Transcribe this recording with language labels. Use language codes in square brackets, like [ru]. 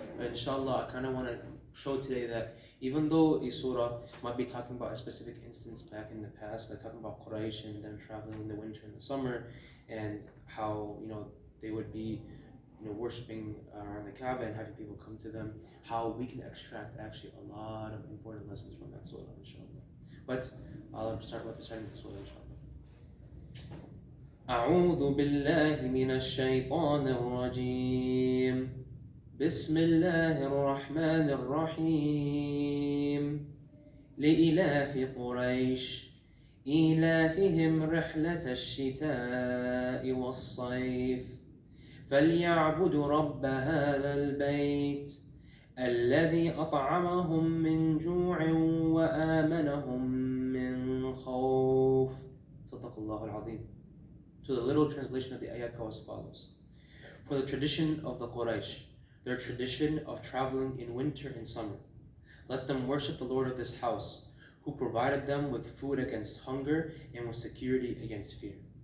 [en] But inshallah, I kind of want to show today that even though a surah might be talking about a specific instance back in the past, like talking about Quraysh and them traveling in the winter and the summer, and how they would be worshipping around the Kaaba and having people come to them, how we can extract actually a lot of important lessons from that surah, inshallah. But I'll start with the surah, inshallah. [ar] أعوذ بالله من الشيطان الرجيم بسم الله الرحمن الرحيم لإلاف قريش إيلافهم رحلة الشتاء والصيف فليعبدوا رب هذا البيت الذي أطعمهم من جوع وآمنهم من خوف. صدق الله العظيم. [en] So the literal translation of the ayat goes as follows. For the tradition of the Quraysh, their tradition of traveling in winter and summer, let them worship the Lord of this house, who provided them with food against hunger and with security against fear.